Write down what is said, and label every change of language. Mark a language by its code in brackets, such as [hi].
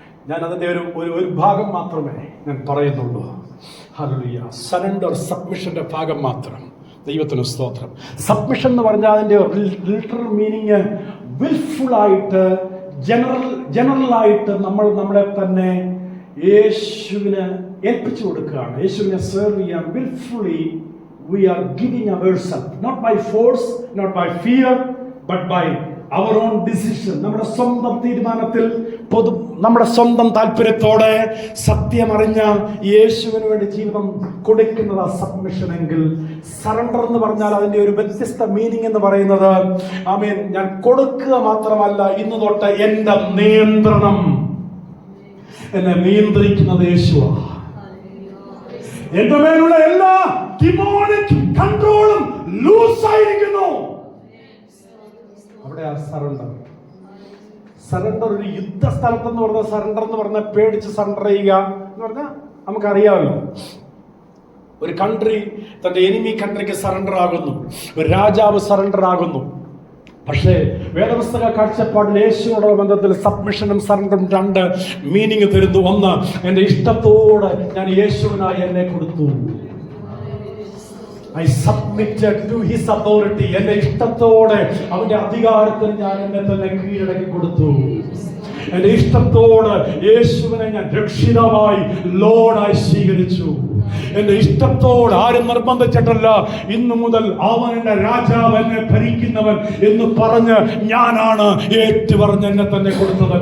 [ml] ഞാൻ അതിൻ്റെ ഒരു ഭാഗം മാത്രമേ ഞാൻ പറയുന്നുള്ളൂ. ഹല്ലേലൂയ. സറണ്ടർ, സബ്മിഷന്റെ ഭാഗം മാത്രം. ദൈവത്തിന് സ്തോത്രം. സബ്മിഷൻ എന്ന് പറഞ്ഞാൽ അതിൻ്റെ ലിറ്ററൽ മീനിങ് വിൽഫുൾ ആയിട്ട്, ജനറലായിട്ട് നമ്മളെ തന്നെ യേശുവിന് ഏൽപ്പിച്ചു കൊടുക്കുകയാണ്. യേശുവിനെ സെർവ് ചെയ്യാൻ wilfully [en] we are giving ourselves, not by force, not by fear, but by our own decision. [ml] നമ്മുടെ സ്വന്തം തീരുമാനത്തിൽ, നമ്മുടെ സ്വന്തം താല്പര്യത്തോടെ സത്യമറിഞ്ഞ യേശുവിന് വേണ്ടി ജീവിതം കൊടുക്കുന്നത് സബ്മിഷൻ എങ്കിൽ, സറണ്ടർ എന്ന് പറഞ്ഞാൽ അതിന്റെ ഒരു വ്യത്യസ്ത മീനിങ് എന്ന് പറയുന്നത്, ആമേൻ, ഞാൻ കൊടുക്കുക മാത്രമല്ല, ഇന്ന് തൊട്ട് എന്റെ നിയന്ത്രണം, എന്നെ നിയന്ത്രിക്കുന്നത് യേശുവാണ്. എന്റെ മേലുള്ള എല്ലാ ഡിമോണിക് കൺട്രോളും ലൂസ് ആയിരിക്കുന്നു. അവിടെ ആ സറണ്ടർ. സറണ്ടർ ഒരു യുദ്ധസ്ഥലത്തെന്ന് പറഞ്ഞ സറണ്ടർ എന്ന് പറഞ്ഞാൽ പേടിച്ച് സറണ്ടർ ചെയ്യുക എന്ന് പറഞ്ഞാൽ നമുക്കറിയാമല്ലോ. ഒരു കൺട്രി തന്റെ എനിമി കൺട്രിക്ക് സറണ്ടർ ആകുന്നു, ഒരു രാജാവ് സറണ്ടർ ആകുന്നു. പക്ഷേ വേദപുസ്തക കാഴ്ചപ്പാടിൽ യേശുവോടുള്ള ബന്ധത്തിൽ സബ്മിഷനും സറണ്ടറും രണ്ട് മീനിങ് തരുന്നു. ഒന്ന്, എന്റെ ഇഷ്ടത്തോടെ ഞാൻ യേശുവിനായി എന്നെ കൊടുത്തു. [en] I submitted to his authority. [ml] എന്റെ ഇഷ്ടത്തോടെ അവന്റെ അധികാരത്തിന് ഞാൻ എന്നെ തന്നെ കീഴടക്കി കൊടുത്തു. എന്റെ ഇഷ്ടത്തോട് യേശുവിനെ ഞാൻ രക്ഷിതാവായി, ലോർഡായി സ്വീകരിച്ചു. എന്റെ ഇഷ്ടത്തോട് ആരും നിർബന്ധിച്ചിട്ടല്ല, ഇന്നു മുതൽ അവൻ എന്റെ രാജാവ്, എന്നെ ഭരിക്കുന്നവൻ എന്ന് പറഞ്ഞ് ഞാനാണ് ഏറ്റുപറഞ്ഞ് എന്നെ തന്നെ കൊടുത്തത്.